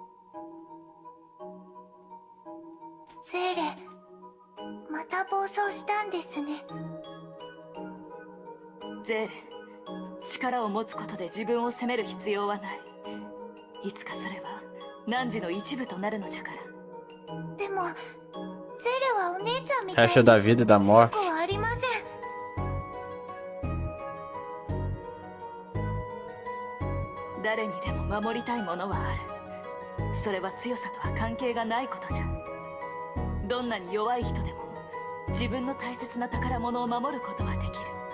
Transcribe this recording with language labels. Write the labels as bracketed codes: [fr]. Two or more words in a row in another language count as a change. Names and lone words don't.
[ja] ゼーレ、また暴走したんですね。ゼーレ、力を持つことで自分を責める必要はない。いつかそれは汝の一部となるのじゃから。でもゼーレはお姉ちゃんみたいに [pt] Caixa da vida e da morte. [ja] 強くはありません。誰にでも守りたいものはある。それは強さとは関係がないことじゃ。どんなに弱い人でも自分の大切な宝物を守ることはできる。